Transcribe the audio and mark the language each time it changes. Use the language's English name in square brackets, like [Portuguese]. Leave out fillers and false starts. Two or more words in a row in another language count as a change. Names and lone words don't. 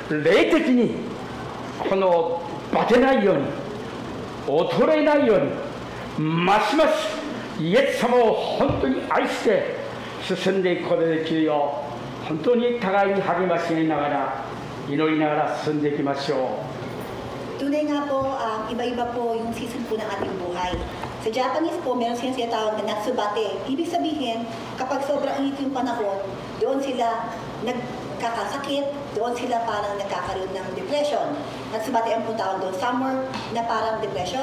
[Japanese] このバテないように、衰えないように、ますますイエス様を本当に愛して進んでいくことができるよう、本当に互いに励ましながら祈りながら進んでいきましょう。 [Filipino] Tunay nga po, iba-iba po yung season po ng ating buhay. Sa Japanese po, meron silang sinatawag na natsubate. Ibig sabihin, kapag sobrang init yung panahon, doon sila nagkakasakit, doon sila parang nagkakaroon ng depression. Natsubate ang po tawag doon, summer na parang depression.